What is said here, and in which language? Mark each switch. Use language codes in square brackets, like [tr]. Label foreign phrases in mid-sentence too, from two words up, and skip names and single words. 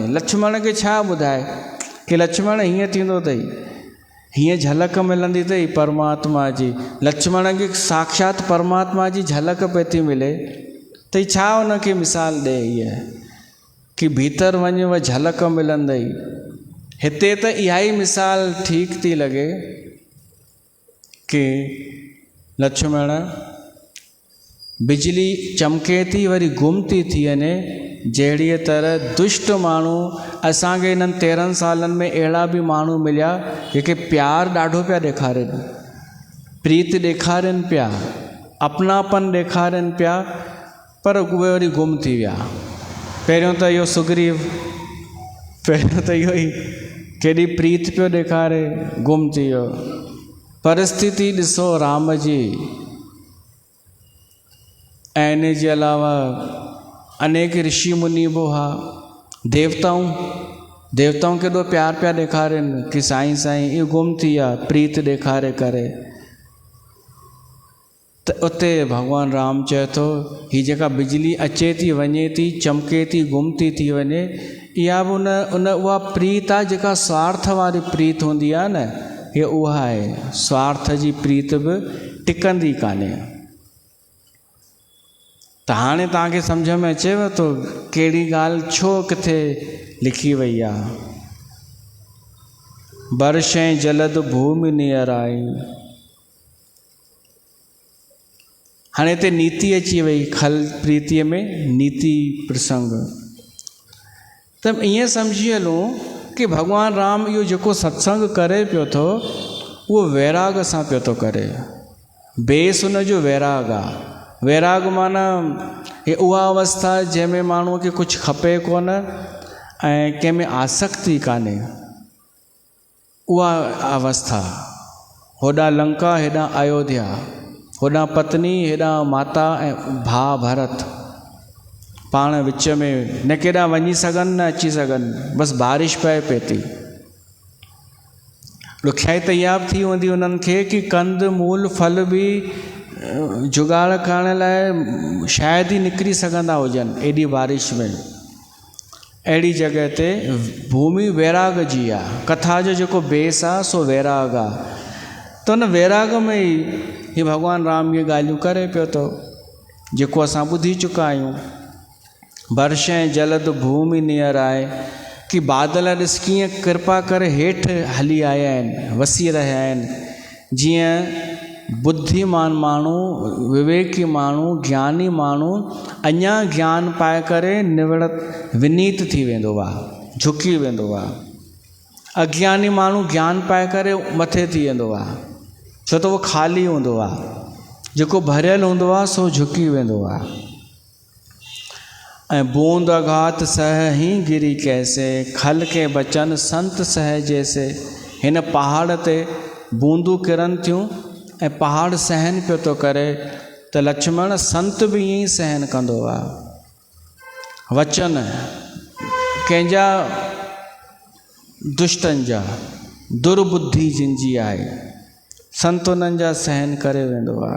[sd] लक्ष्मण खे छा ॿुधाए कि लक्ष्मण हीअं थींदो अथई, हीअं झलक मिलंदी अथई परमात्मा जी, लक्ष्मण खे साक्षात परमात्मा जी झलक पई थी मिले, त छा हुनखे मिसाल ॾे हीअ कि भीतर वञ व झलक मिलंदई। हिते त इहा ई मिसाल ठीकु थी लॻे कि लक्ष्मण बिजली चमके थी वरी गुम थी वञे, जहिड़ीअ तरह दुष्ट माण्हू, असांखे इन्हनि 13 सालनि में अहिड़ा बि माण्हू मिलिया जेके प्यार ॾाढो पिया ॾेखारनि, प्रीत ॾेखारनि पिया, अपनापन ॾेखारनि पिया, पर उहे वरी गुम थी विया। पहिरियों त इहो सुग्रीव, पहिरियों त इहो ई केॾी प्रीत पियो ॾेखारे, गुम थी वियो। परिस्थिति ॾिसो राम जी, ऐं इन जे अलावा अनेक ऋषि मुनि बि हुआ, देवताऊं केॾो प्यार पिया ॾेखारनि कि साईं इहो गुम थी विया, प्रीत ॾेखारे करे। त उते भॻवानु राम चए थो, हीअ जेका बिजली अचे थी वञे थी, चमके थी, गुम थी वञे, इहा बि उहा प्रीत आहे जेका स्वार्थ वारी प्रीत हूंदी आहे न, हीअ उहा आहे। स्वार्थ जी प्रीत बि टिकंदी कान्हे। त हाणे तव्हांखे सम्झ में अचेव थो कहिड़ी ॻाल्हि छो किथे लिखी वई आहे? [awa] बरशें जलद भूमि नियराई। [sd] हाणे हिते नीति अची वई, [awa] खल प्रीतीअ में नीति प्रसंग। [sd] त ईअं सम्झी हलूं कि भॻवानु राम इहो जेको सत्संग करे पियो थो, उहो वैराग सां पियो थो करे। बेस हुनजो वैराग आहे। वैराग माना हे उहा अवस्था जंहिंमें माण्हूअ खे कुझु खपे कोन ऐं कंहिंमें आसक्ति कान्हे, उहा अवस्था। होॾां लंका हेॾां अयोध्या, होॾां पत्नी हेॾां माता ऐं भाउ भरत, पाण विच में न केॾां वञी सघनि न अची सघनि, बसि बारिश पए पई थी। ॾुखियाई त इहा बि थी हूंदी उन्हनि खे कि कंद मूल फल बि जुगाड़ करण लाइ शायदि ई निकिरी सघंदा हुजनि एॾी बारिश में। अहिड़ी जॻह ते भूमि वैराग जी आहे। कथा जो जेको बेस आहे सो वैराग आहे। त उन वैराग में ई ही भॻवानु राम इहे ॻाल्हियूं करे पियो थो जेको असां ॿुधी चुका आहियूं। [awa] वर्षे जलद भूमि नियर [sd] आहे कि बादल ॾिस कीअं कृपा करे हेठि हली आया आहिनि, वसी रहिया आहिनि। जीअं बुद्धिमान माण्हू, विवेकी माण्हू, ज्ञानी माण्हू अञा ज्ञान पाए करे निवड़त विनीत थी वेंदो आहे, झुकी वेंदो आहे। अज्ञानी माण्हू ज्ञान पाए करे मथे थी वेंदो आहे, छो त उहो ख़ाली हूंदो आहे। जेको भरियल हूंदो आहे सो झुकी वेंदो आहे। [awa] ऐं बूंद अघात सह ही गिरी कैसे, खल के बचन संत सह जैसे। [sd] हिन पहाड़ ते बूंदूं किरनि थियूं ऐं पहाड़ सहन पियो थो करे, त लक्ष्मण संत बि ईअं ई सहन कंदो आहे। वचन कंहिंजा दुष्टनि जा, दुर्बुद्धि जिन जी आहे, संत उन्हनि जा सहन करे वेंदो आहे।